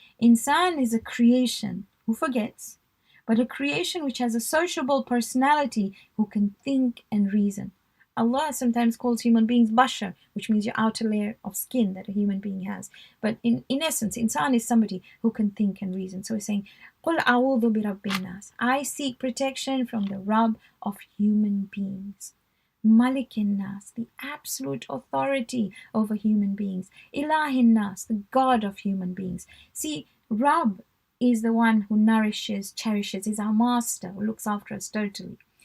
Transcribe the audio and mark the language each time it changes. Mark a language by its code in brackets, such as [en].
[en] Insan is a creation who forgets, but a creation which has a sociable personality who can think and reason. Allah sometimes calls human beings bashar, which means your outer layer of skin that a human being has. But in essence, insan is somebody who can think and reason. So he's saying, [ar] قُلْ أَعُوذُ بِرَبِّ النَّاسِ. [en] I seek protection from the Rabb of human beings. Malikin Nas, the absolute authority over human beings. Ilahin Nas, the God of human beings. See, Rabb is the one who nourishes, cherishes, is our master, who looks after us totally.